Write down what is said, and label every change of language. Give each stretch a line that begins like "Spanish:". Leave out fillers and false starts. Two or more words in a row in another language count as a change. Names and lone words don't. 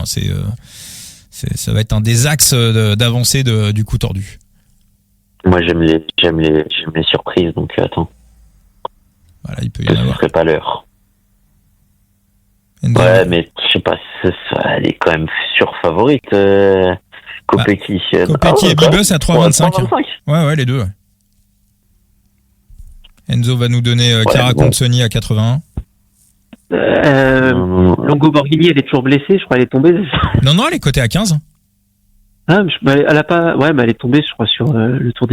French: Ça va être un des axes d'avancée du coup tordu. Moi, j'aime les surprises, donc attends. Voilà, il peut y en avoir. Ce serait pas l'heure. Ouais, mais je sais pas, elle est quand même surfavorite. Kopecky. Kopecky et Bibus à 3,25. Ouais, les deux. Ouais. Enzo va nous donner Chiara Consoni à 81. Longo Borghini, elle est toujours blessée, je crois, elle est tombée. Non, elle est cotée à 15. Ah, elle a pas. Ouais, mais elle est tombée, je crois, sur le Tour des.